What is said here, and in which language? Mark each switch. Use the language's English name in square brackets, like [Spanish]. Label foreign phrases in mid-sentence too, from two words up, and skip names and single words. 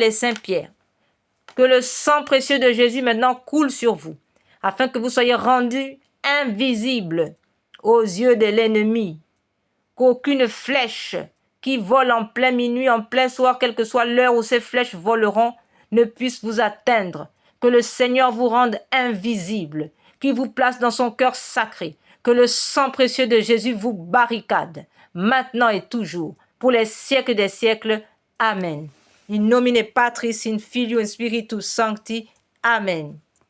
[French] et Saint Pierre, que le sang précieux de Jésus maintenant coule sur vous, afin que vous soyez rendus invisibles aux yeux de l'ennemi, qu'aucune flèche qui vole en plein minuit, en plein soir, quelle que soit l'heure où ces flèches voleront, ne puisse vous atteindre, que le Seigneur vous rende invisible, qu'il vous place dans son cœur sacré, que le sang précieux de Jésus vous barricade, maintenant et toujours, pour les siècles des siècles. Amen. [Latin] In nomine Patris, in Filio, in Spiritus Sancti. Amen.